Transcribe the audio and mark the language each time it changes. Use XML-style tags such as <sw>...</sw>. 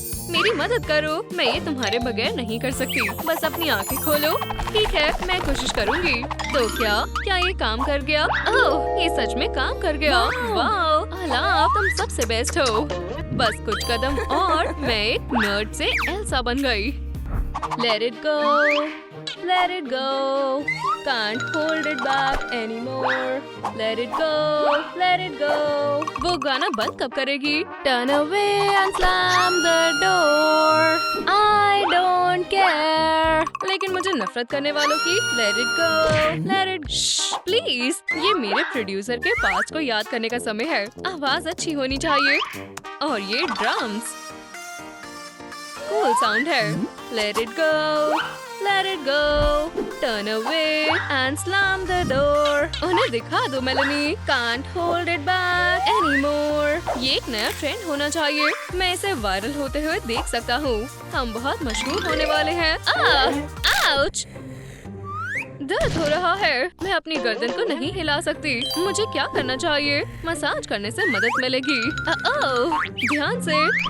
<hi>मेरी मदद करो। मैं ये तुम्हारे बगैर नहीं कर सकती। बस अपनी आंखें खोलो। ठीक है, मैं कोशिश करूँगी। तो क्या ये काम कर गया? ओह, ये सच में काम कर गया। वाह, ओलाफ, तुम सबसे बेस्ट हो। बस कुछ कदम और मैं एक नर्ड से एल्सा बन गई।</hi> <en>Let it go, let it go, can't hold it back anymore. Let it go, let it go.</en> <hi>वो गाना बंद कब करेगी?</hi> <en>Turn away and slam the door. I don't care.</en> <hi>लेकिन मुझे नफरत करने वालों की</hi> <en>Let it go, let it. Shh, please.</en> <hi>ये मेरे प्रोड्यूसर के पास को याद करने का समय है। आवाज अच्छी होनी चाहिए। और ये ड्रम्स कूल साउंड है।</hi> <en>Let it go, let it go, turn away and slam the door.</en> <hi>उन्हें दिखा दो Meloni.</hi> <en>Can't hold it back anymore.</en> <hi>ये एक नया ट्रेंड होना चाहिए। मैं इसे वायरल होते हुए देख सकता हूँ। हम बहुत मशहूर होने वाले हैं। आउच! दर्द हो रहा है। मैं अपनी गर्दन को नहीं हिला सकती। मुझे क्या करना चाहिए? मसाज करने से मदद मिलेगी। ध्यान से।</hi>